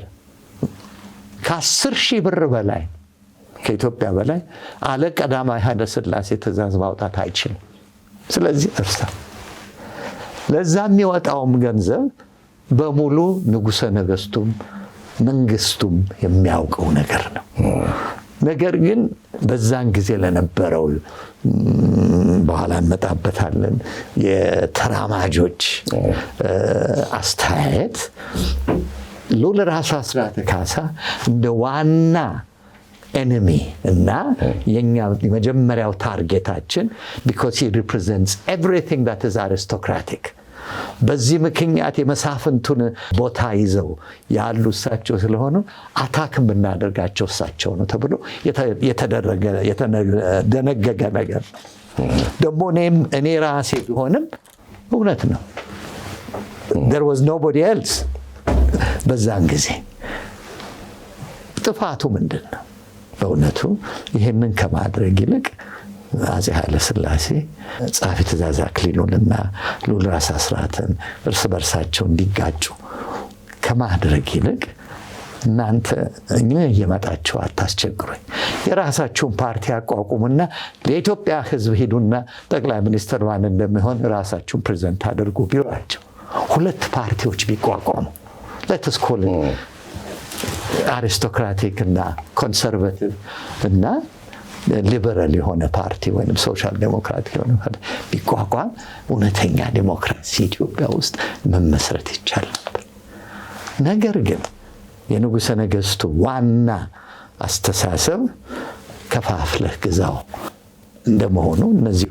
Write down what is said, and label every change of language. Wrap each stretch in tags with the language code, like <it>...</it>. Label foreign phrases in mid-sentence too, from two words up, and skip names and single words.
<am>ከ10,000 ብር በላይ ከኢትዮጵያ በላይ አለ ቀዳማዊ ኃይለ ሥላሴ ትእዛዝ ማውጣት አይችልም። ስለዚህ እርሳ ለዛ የሚወጣውም ገንዘብ በሙሉ ንጉሠ ነገሥቱም መንግስቱም የሚያውቀው ነገር ነው። ነገር ግን በዛን ጊዜ ለነበረው በኋላ እንመጣበታለን የተራማጆች አስተያየት ልዑል ራስ አስራተ ካሳ እንደ ዋና ኤኒሚ እና የኛ የመጀመሪያው ታርጌታችን</am> <en>because he represents everything that is aristocratic</en> <am>በዚህ ምክንያት የመሳፍንቱን ቦታ ይዘው ያሉ እሳቸው ስለሆኑ አታክ ብናደርጋቸው እሳቸው ነው ተብሎ የተደነገገ ነገር ነው። ደግሞ እኔ ራሴ ቢሆንም እውነት ነው።</am> <en>there was nobody else</en> <am>በዛን ጊዜ ጥፋቱ ምንድን ነው? በእውነቱ ይህንን ከማድረግ ይልቅ አፄ ኃይለ ሥላሴ ጸሐፊ ትእዛዝ አክሊሉንና ልዑል ራስ አስራትን እርስ በርሳቸው እንዲጋጩ ከማድረግ ይልቅ እናንተ እኛ እየመጣችሁ አታስቸግሩኝ፣ የራሳችሁን ፓርቲ አቋቁሙና ለኢትዮጵያ ሕዝብ ሄዱና ጠቅላይ ሚኒስትር ማን እንደሚሆን ራሳችሁን ፕሬዘንት አድርጉ ቢሏቸው 2 ፓርቲዎች ቢቋቋሙ</am> <en>let's call it</en> <am>አሪስቶክራቲክ እና ኮንሰርቫቲቭ እና ሊበራል የሆነ ፓርቲ ወይም</am> <en>social democratic</en> <am>የሆነ ፓርቲ ቢቋቋም እውነተኛ ዴሞክራሲ ኢትዮጵያ ውስጥ መመስረት ይቻል ነበር። ነገር ግን የንጉሠ ነገሥቱ ዋና አስተሳሰብ ከፋፍለህ ግዛው እንደመሆኑ እነዚህ</am>